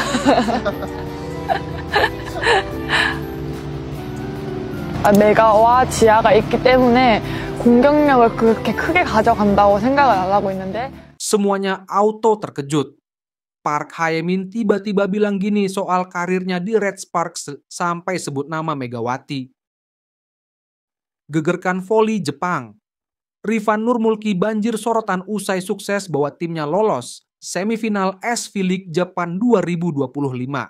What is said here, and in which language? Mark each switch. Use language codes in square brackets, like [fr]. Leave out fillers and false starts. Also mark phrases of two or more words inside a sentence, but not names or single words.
[ko] 메가와 지아가 있기 때문에 공격력을 그렇게 크게 가져간다고 생각을 안 하고 있는데. [id] Semuanya auto terkejut. Park Hae-min tiba-tiba bilang gini soal karirnya di Red Sparks sampai sebut nama Megawati. Gegerkan voli Jepang. Rifan Nurmulki banjir sorotan usai sukses bawa timnya lolos semifinal SV League Japan 2025.